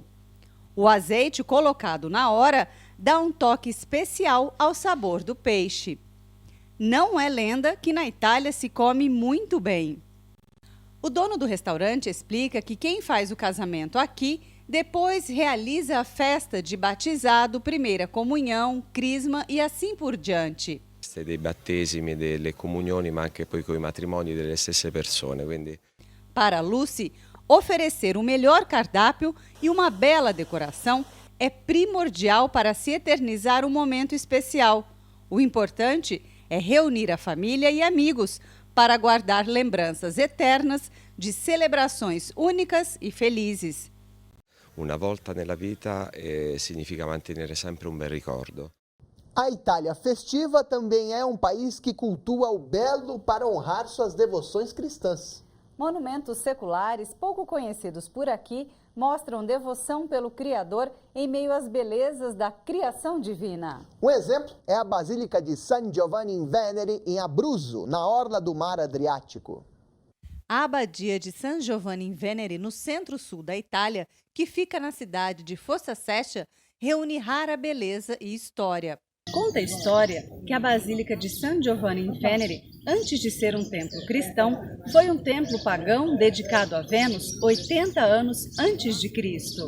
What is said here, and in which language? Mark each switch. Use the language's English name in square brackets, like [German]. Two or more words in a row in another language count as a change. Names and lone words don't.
[Portuguese] O azeite colocado na hora dá um toque especial ao sabor do peixe. Não é lenda que na Itália se come muito bem. O dono do restaurante explica que quem faz o casamento aqui depois realiza a festa de batizado, primeira comunhão, crisma e assim por diante. [Italian] Dei battesimi, delle comunioni, ma anche poi con i matrimoni delle stesse persone. Quindi... [Portuguese] Para Lucy, oferecer o melhor cardápio e uma bela decoração é primordial para se eternizar um momento especial. O importante é reunir a família e amigos para guardar lembranças eternas de celebrações únicas e felizes. [Italian] Una volta nella vita significa mantenere sempre un bel ricordo. [Portuguese] A Itália festiva também é um país que cultua o belo para honrar suas devoções cristãs. Monumentos seculares pouco conhecidos por aqui mostram devoção pelo Criador em meio às belezas da criação divina. Um exemplo é a Basílica de San Giovanni in Venere, em Abruzzo, na orla do Mar Adriático. A Abadia de San Giovanni in Venere, no centro-sul da Itália, que fica na cidade de Fossa Cessia, reúne rara beleza e história. Conta a história que a Basílica de San Giovanni in Venere, antes de ser um templo cristão, foi um templo pagão dedicado a Vênus 80 anos antes de Cristo.